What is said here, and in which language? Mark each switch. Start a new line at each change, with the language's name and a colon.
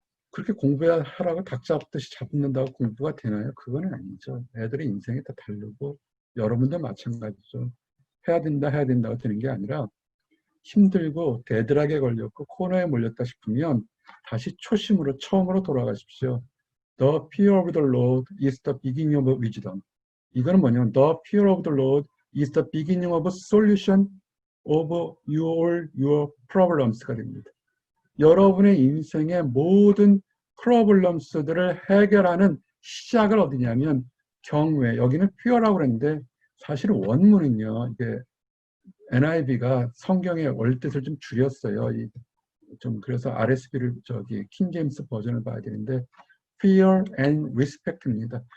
Korean: 그렇게 공부하라고 닭잡듯이 잡는다고 공부가 되나요? 그건 아니죠. 애들의 인생이 다 다르고 여러분도 마찬가지죠. 해야 된다고 되는 게 아니라 힘들고 대들하게 걸렸고 코너에 몰렸다 싶으면 다시 초심으로 처음으로 돌아가십시오.
English: The fear of the Lord is the beginning of wisdom.
Korean: 이거는 뭐냐면
English: The fear of the Lord is the beginning of a solution of your problems
Korean: 가 됩니다. 여러분의 인생의 모든 프로블럼스들을 해결하는 시작을 어디냐면 경외. 여기는 fear라고 그랬는데 사실 원문은요. 이게 NIV가 성경의 원뜻을 좀 줄였어요. 좀 그래서 RSV를 킹 제임스 버전을 봐야 되는데 fear and respect입니다.